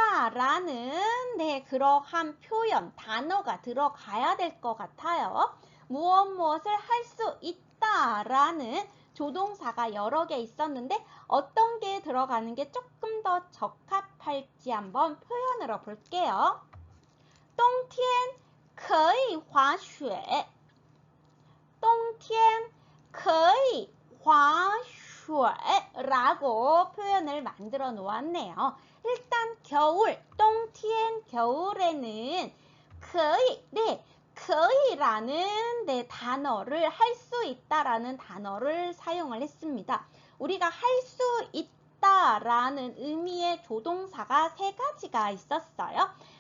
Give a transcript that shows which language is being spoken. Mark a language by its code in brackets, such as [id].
[ko] 있다라는 그러한 표현, 단어가 들어가야 될 것 같아요. 무엇을 할 수 있다라는 조동사가 여러 개 있었는데 어떤 게 들어가는 게 조금 더 적합할지 한번 표현으로 볼게요. [zh] 冬天可以滑雪冬天可以滑雪 [ko] 라고 표현을 만들어 놓았네요. 일단 겨울, 冬天 겨울에는 可以, 그이라는 단어를 할 수 있다라는 단어를 사용을 했습니다. 우리가 할 수 있다라는 의미의 조동사가 세 가지가 있었어요.